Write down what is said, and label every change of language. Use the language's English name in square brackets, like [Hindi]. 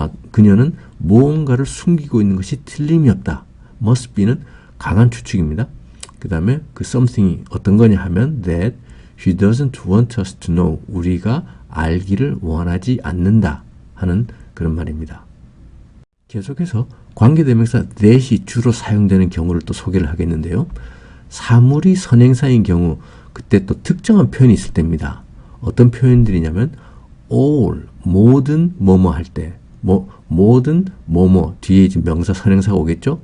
[Korean] 그녀는 무언가를 숨기고 있는 것이 틀림이 없다. must be는 강한 추측입니다. 그 다음에 그 something이 어떤 거냐 하면 [English] that she doesn't want us to know. [Korean] 우리가 알기를 원하지 않는다 하는 그런 말입니다. 계속해서 관계대명사 that이 주로 사용되는 경우를 또 소개를 하겠는데요. 사물이 선행사인 경우 그때 또 특정한 표현이 있을 때입니다. 어떤 표현들이냐면 all, 모든 뭐뭐 할 때 모든 뭐뭐 뒤에 이제 명사 선행사가 오겠죠.